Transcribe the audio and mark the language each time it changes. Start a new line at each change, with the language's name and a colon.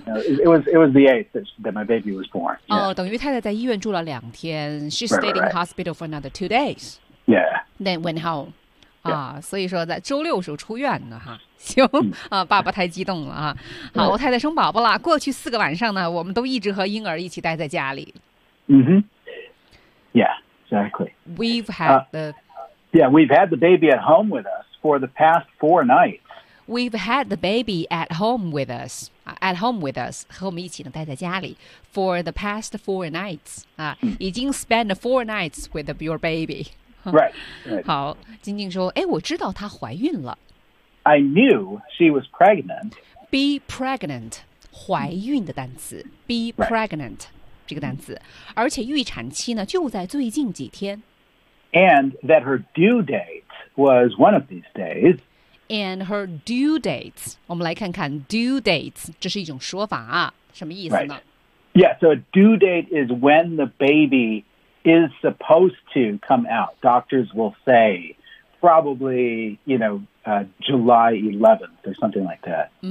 English: No, it was the 8th that my baby was born. Yeah.
Chinese: 哦，等于太太在医院住了两天。
English: She stayed in hospital for another 2 days. Yeah. Then went home.
Chinese: 啊，所以说在周六时候出院的哈。行啊，爸爸太激动了啊！好，我太太生宝宝了。过去四个晚上呢，我们都一直和婴儿一起待在家里。
English: 嗯哼 ，Yeah, exactly. We've had the we've had the baby at home with us for the past 4 nights. We've had the baby at home with us. At home with us.
Chinese: 和我们一起呢待在家里。
English: For the past four nights.
Chinese: 已经
English: spent four nights with your baby. Right.
Chinese: 好。晶晶说哎我知道她怀孕了。
English: I knew she was pregnant. Be pregnant.
Chinese: 怀孕的单词。
English: Be pregnant.、 Right.
Chinese: 这个单词。而且预产期呢就在最近几天。
English: And that her due date was one of these days. And her due dates.
Chinese: 我们来看看
English: due dates.
Chinese: 这是一种说法啊，什么意思呢
English: ？Right. Yeah. So a due date is when the baby is supposed to come out. Doctors will say, probably, you know, July 11th or something like that.